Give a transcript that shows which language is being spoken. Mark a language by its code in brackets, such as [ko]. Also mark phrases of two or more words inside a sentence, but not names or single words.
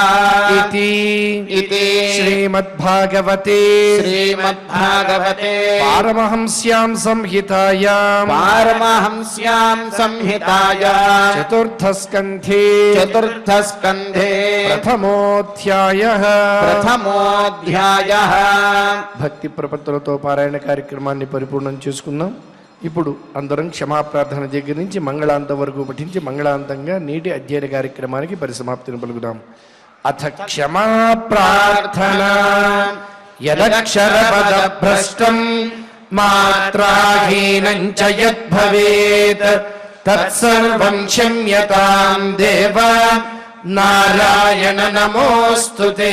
[sa] इति श्रीमद्भागवते श्रीमद्भागवते पारमहंस्यां संहितायां पारमहंस्यां संहितायां चतुर्थस्कन्धे चतुर्थस्कन्धे प्रथमोऽध्यायः प्रथमोऽध्यायः [te] భక్తి ప్రపత్తులతో పారాయణ కార్యక్రమాన్ని పరిపూర్ణం చేసుకుందాం. ఇప్పుడు అందరం క్షమాప్రార్థన దగ్గర నుంచి మంగళాంతం వరకు పఠించి మంగళాంతంగా నేటి అధ్యయన కార్యక్రమానికి పరిసమాప్తిని పలుకుదాం. [sa] అథ క్షమా ప్రార్థన యదక్షరపదభ్రష్టం మాత్రాహీనం చ యద్భవేత్ తత్సర్వం క్షమ్యతాం దేవ నారాయణ నమోస్తుతే.